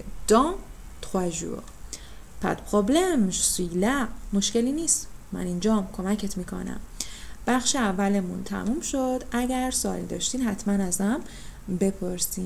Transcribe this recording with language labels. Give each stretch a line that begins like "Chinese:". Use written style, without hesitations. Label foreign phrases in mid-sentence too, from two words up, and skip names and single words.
French: dans 3 jours. pas de problème, je suis là.
Persian: مشکلی نیست، من اینجام، کمکت میکنم. بخش اولمون تموم شد. اگر سوالی داشتین حتما ازم بپرسین.